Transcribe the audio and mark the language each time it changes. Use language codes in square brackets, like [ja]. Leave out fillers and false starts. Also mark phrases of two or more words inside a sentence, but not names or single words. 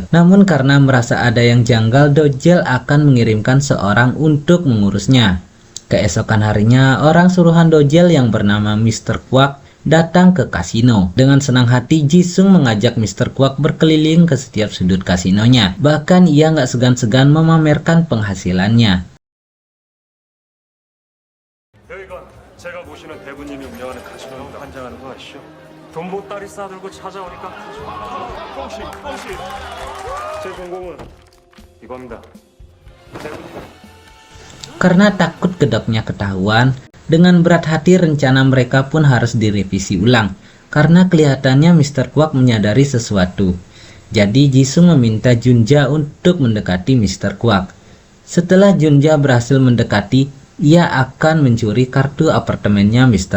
[id] Namun karena merasa ada yang janggal, Dojel akan mengirimkan seorang untuk mengurusnya. Keesokan harinya, orang suruhan Dojel yang bernama Mr. Kwak datang ke kasino. Dengan senang hati, Jisung mengajak Mr. Kwak berkeliling ke setiap sudut kasinonya. Bahkan ia nggak segan-segan memamerkan penghasilannya. [ko] 여기가 제가 모시는 대부님이 운영하는 가시노입니다. 환장하는 거 아시죠? 돈 보따리 싸들고 찾아오니까 뻥씨 제 전공은 이겁니다. 대부님. [id] Karena takut kedoknya ketahuan, dengan berat hati rencana mereka pun harus direvisi ulang. Karena kelihatannya Mr. Kwak menyadari sesuatu. Jadi Jisung meminta Junja untuk mendekati Mr. Kwak. Setelah Junja berhasil mendekati, ia akan mencuri kartu apartemennya Mr.